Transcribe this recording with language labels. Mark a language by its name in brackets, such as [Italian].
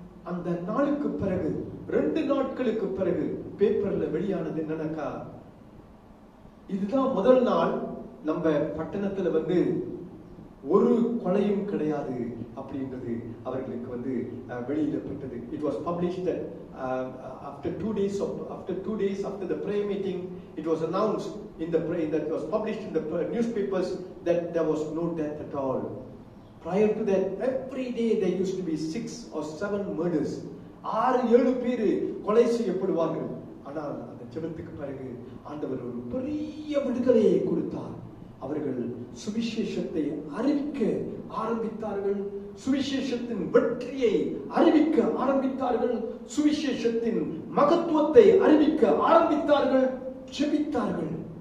[Tamil] அந்த நாளுக்கு பிறகு, 2 நாட்களுக்கு பிறகு பேப்பர்ல வெளியானது என்னன்னாக்கா, இதுதான் முதல் நாள் நம்ம பட்டணத்துல ஒரு கொலையும் கிடையாது அப்படின்றது அவர்களுக்கு வெளியிடப்பட்டது. [English] It was published that after 2 days after the prayer meeting, it was announced in the prayer that was published in the newspapers that there was no death at all. Prior to that, every day there used to be 6 or 7 murders. [Tamil] 6-7 பேர் கொலை செய்யப்படுவார்கள். ஆனால் அந்த ஜெபத்துக்கு பிறகு ஆண்டவர் ஒரு பெரிய விடுதலையை கொடுத்தார். அவர்கள் சுவிசேஷத்தை அறிவிக்க ஆரம்பித்தார்கள், சுவிசேஷத்தின் வெற்றியை அறிவிக்க ஆரம்பித்தார்கள், சுவிசேஷத்தின் மகத்துவத்தை அறிவிக்க ஆரம்பித்தார்கள், ஜெபித்தார்கள்.